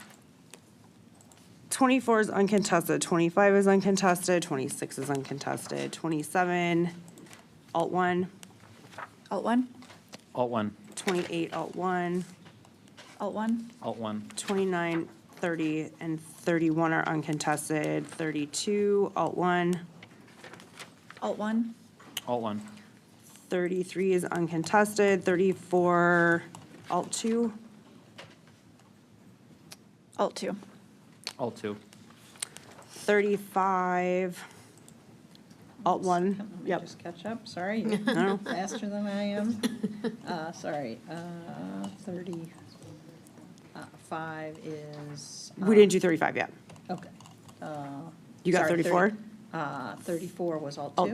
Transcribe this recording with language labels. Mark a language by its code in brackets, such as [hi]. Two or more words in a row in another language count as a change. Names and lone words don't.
[en] 24 is uncontested, 25 is uncontested, 26 is uncontested, 27, alt 1, Alt 1, Alt 1. 28, alt 1, alt 1, Alt 1. 29, 30, and 31 are uncontested, 32, alt 1, alt 1, Alt 1. 33 is uncontested, 34, alt 2, alt 2, Alt 2. 35, alt 1, Let me yep. just catch up, sorry. No. Faster than I am. Sorry, 35 is. We didn't do 35 yet. Okay. You got Sorry, 34? 34 was alt 2?